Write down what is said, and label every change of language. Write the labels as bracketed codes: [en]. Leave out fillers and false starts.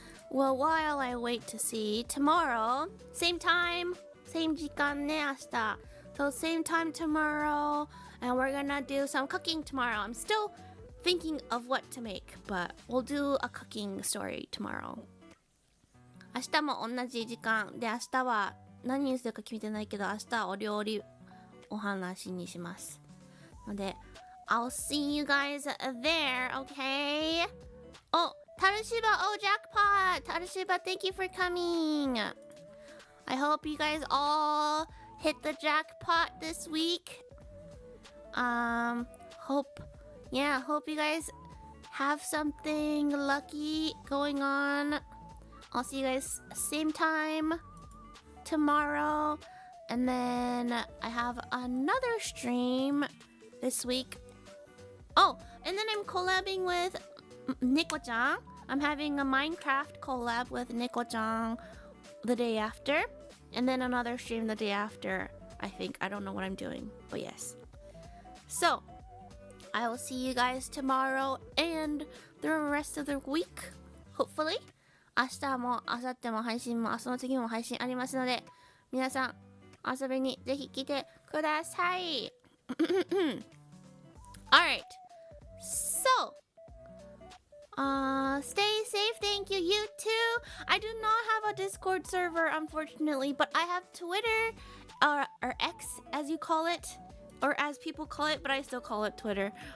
[en] Well, while I wait to see tomorrow, same time, same [ja] 時間ね明日。 [en] So same time tomorrow, and we're gonna do some cooking tomorrow. I'm still thinking of what to make, but we'll do a cooking story tomorrow. [ja] 明日も同じ時間で明日は何にするか決めてないけど明日はお料理お話にしますので [en] I'll see you guys there, okay? Oh, Tarushiba, oh jackpot! Tarushiba, thank you for coming. I hope you guys all hit the jackpot this week. Hope you guys have something lucky going on. I'll see you guys same time tomorrow. And then I have another stream this week. Oh, and then I'm collabing with Nico-chan. I'm having a Minecraft collab with Nico-chan the day after. And then another stream the day after, I think. I don't know what I'm doing, but yes. So, I will see you guys tomorrow and the rest of the week, hopefully. [ja] 明日も明後日も配信もその次も配信ありますので皆さん遊びにぜひ来てください。 [en] Alright, so stay safe, thank you. You too. I do not have a Discord server unfortunately, but I have Twitter or X as you call it, or as people call it, but I still call it Twitter.